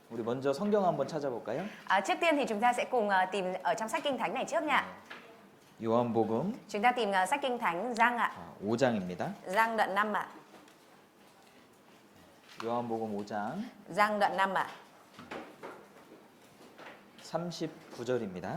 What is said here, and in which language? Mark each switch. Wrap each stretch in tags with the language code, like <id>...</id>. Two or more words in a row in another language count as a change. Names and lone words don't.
<ko>우리 먼저 성경 한번 찾아볼까요?</ko> <vi>Trước tiên thì chúng ta sẽ cùng tìm ở trong sách Kinh Thánh này trước nha.</vi> <ko>요한복음</ko> <vi>Chúng ta tìm sách Kinh Thánh Giăng ạ.</vi> <ko>5장입니다.</ko> <vi>Giăng đoạn 5 ạ.</vi> <ko>요한복음 5장</ko> <vi>Giăng đoạn 5 ạ.</vi> <ko>39절입니다.</ko>